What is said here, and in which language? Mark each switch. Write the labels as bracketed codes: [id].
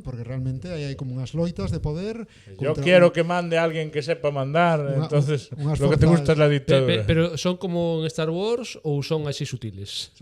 [gl] Porque realmente hai como unhas loitas de poder. [es] Yo quiero que mande alguén que sepa mandar, entonces [gl] unhas [es] lo que te gusta es la dictadura. [gl] Pero son como en Star Wars ou son así sutiles?